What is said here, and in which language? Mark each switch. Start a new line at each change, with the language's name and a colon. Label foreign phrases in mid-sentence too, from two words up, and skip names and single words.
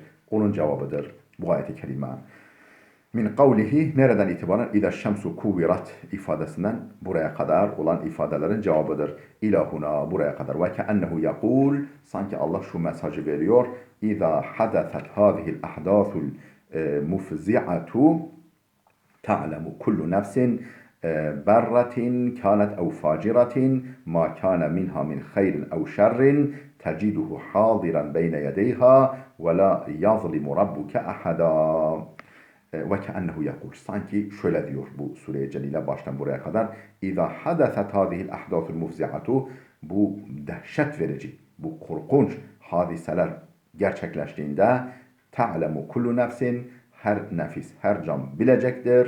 Turkish: Onun cevabıdır bu ayet-i kerime.
Arabic: من قوله,
Turkish: nereden itibaren
Arabic: إذا الشمس كورت
Turkish: ifadesinden buraya kadar olan ifadelerin cevabıdır. İlahuna, buraya kadar.
Arabic: وكأنه يقول,
Turkish: sanki Allah şu mesajı veriyor.
Arabic: إذا حدثت هذه الأحداث المفزعة تعلم كل نفس برة كانت أو فاجرة ما كان منها من خير أو شر تجده حاضرا بين يديها ولا يظلم ربك أحدا. وكأنه يقول,
Turkish: sanki şöyle diyor bu sure-i celile baştan buraya kadar.
Arabic: إذا حدثت هذه الأحداث المفزعة,
Turkish: bu dehşet verici, bu korkunç hadiseler gerçekleştiğinde
Arabic: تعلم كل نفس
Turkish: her nefis, her can bilecektir.